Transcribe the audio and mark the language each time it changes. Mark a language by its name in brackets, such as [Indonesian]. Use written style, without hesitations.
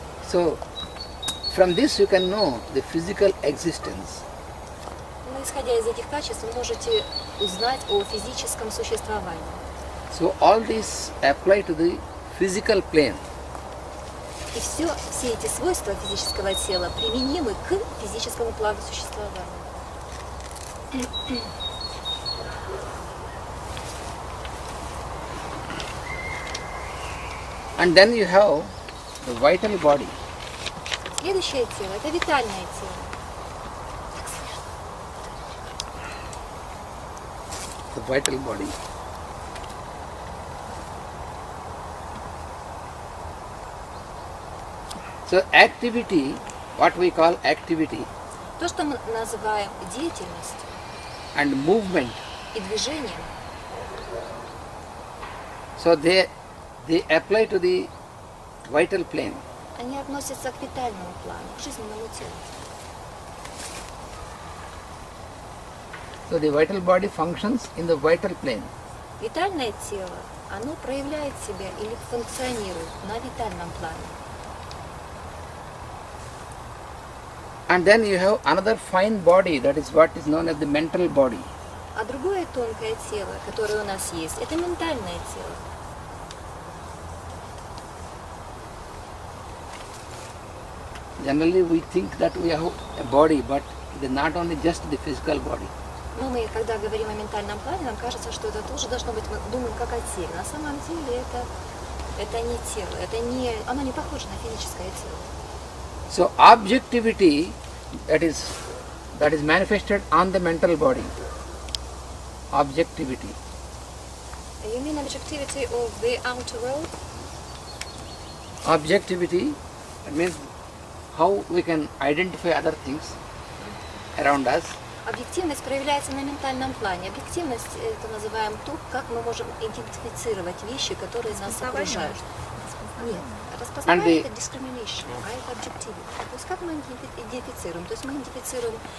[English] So from this you can know the physical existence. [Russian] Но исходя из этих качеств, вы можете узнать о физическом существовании. [English] So all these apply to the physical plane. [Russian] И все эти свойства физического тела применимы к физическому плану существования. [English] And then you have the vital body. [Russian] Следующее тело – это витальное тело. [English] The vital body. So activity, what we call activity, [Russian] То, что мы называем деятельностью, [English] and movement. [Russian] и движение. [English] So they apply to the vital plane. [Russian] Они относятся к витальному плану, к жизненному телу. [English] So the vital body functions in the vital plane. [Russian] Витальное тело, оно проявляет себя или функционирует на витальном плане. [English] And then you have another fine body, that is what is known as the mental body. [Russian] А другое тонкое тело, которое у нас есть, это ментальное тело. [English] Generally we think that we have a body, but it is not only just the physical body. [Russian] Но мы, когда говорим о ментальном плане, нам кажется, что это тоже должно быть, мы думаем, как о теле. На самом деле это не тело, оно не похоже на физическое тело. [English] So objectivity that is manifested on the mental body. Objectivity. You mean objectivity of the outer world? Objectivity, it means how we can identify other things around us. [Russian] Объективность проявляется на ментальном плане. Объективность – это называем то, как мы можем идентифицировать вещи, которые нас окружают. Нет, распознавание – это discrimination, а это objectivity. То есть как мы идентифицируем? То есть мы идентифицируем